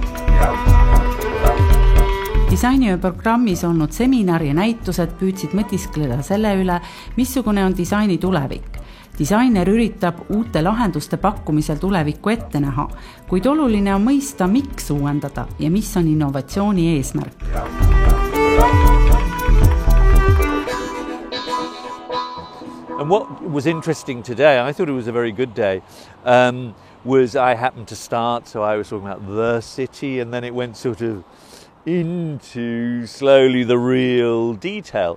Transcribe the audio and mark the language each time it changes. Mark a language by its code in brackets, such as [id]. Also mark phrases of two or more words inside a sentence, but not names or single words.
[et] Disainiöö programmis olnud seminar ja näitused püüdsid mõtiskleda selle üle, missugune on disaini tulevik. Disainer üritab uute lahenduste pakkumisel tulevikku ette näha, kuid oluline on mõista, miks uuendada ja mis on innovatsiooni eesmärk. [en] And what was interesting today, I thought it was a very good day, was I happened to start, so I was talking about the city, and then it went sort of into slowly the real detail.